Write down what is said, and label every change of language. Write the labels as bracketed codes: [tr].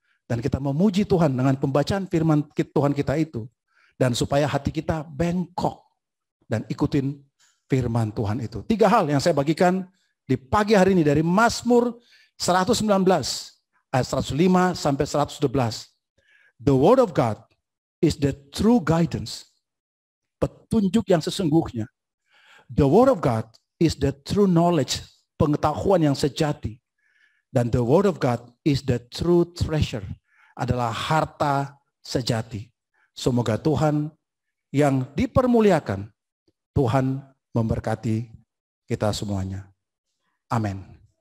[id] Dan kita memuji Tuhan dengan pembacaan firman Tuhan kita itu. Dan supaya hati kita bengkok. Dan ikutin firman Tuhan itu. 3 hal yang saya bagikan di pagi hari ini dari Mazmur 119 ayat 105 sampai 112. [en] The word of God is the true guidance. [id] Petunjuk yang sesungguhnya. [en] The word of God is the true knowledge. [id] Pengetahuan yang sejati. [en] Dan the word of God is the true treasure. [id] Adalah harta sejati. Semoga Tuhan yang dipermuliakan. Tuhan memberkati kita semuanya. Amin.